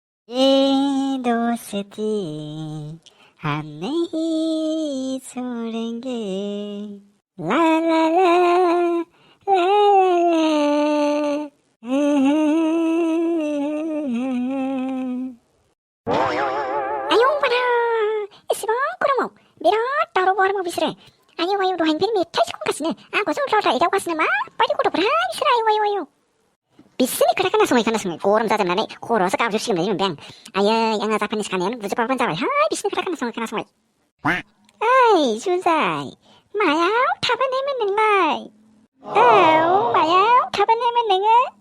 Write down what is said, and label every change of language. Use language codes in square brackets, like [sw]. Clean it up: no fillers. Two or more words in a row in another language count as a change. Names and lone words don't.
[hi] ये दोस्ती हम नहीं छोड़ेंगे ला ला ला ला [brx] आयौ बारा एसेबां गरमाव बिराद दावराव बारमाव बिसोरो आयौ आयौ दहायनिफ्रायनो मेथाइसो खनगासिनो आंखौसो उल्था एदावगासिनो माबायदि गथ'फ्रा बिसोरो आयौ आयौ आयौ बिसोरनि खोथा खोनासङै गरम जाजोबनानै खर'आवसो गाबजोबसिगोन बायदि मोनबाय आं आयै आंहा जापानिस खानायानो बुजोबबानो जाबाय हाय बिसोरनि खोथा खोनासङै ओइ जुजाइ मायाव थाबोनायमोन नोंलाय औ मायाव थाबोनायमोन नोङो